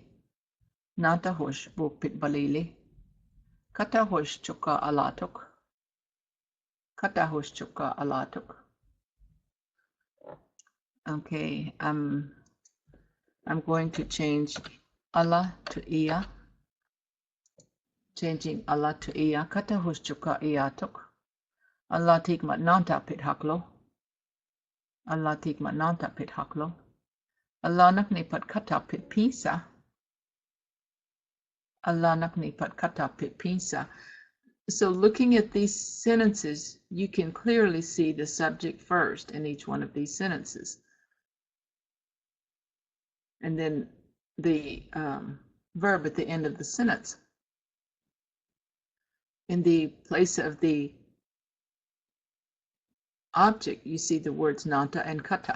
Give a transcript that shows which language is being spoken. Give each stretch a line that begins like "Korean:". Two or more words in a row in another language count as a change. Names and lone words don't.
Choctaw: Nanta hosh bok pit balili. Kata hosh choka alatok. Kata hosh choka alatok.
English: Okay, I'm going to change Allah to Iya. Changing Allah to Iya.
Choctaw: Kata hosh choka iatok. Allah tikmat nanta pit haklo. Allah tikmat nanta pit haklo. Allah nakni pat kata pit pisa. Allah nakni pat kata pit pisa.
English: So looking at these sentences, you can clearly see the subject first in each one of these sentences. And then the verb at the end of the sentence. In the place of the object, you see the words nanta and kata.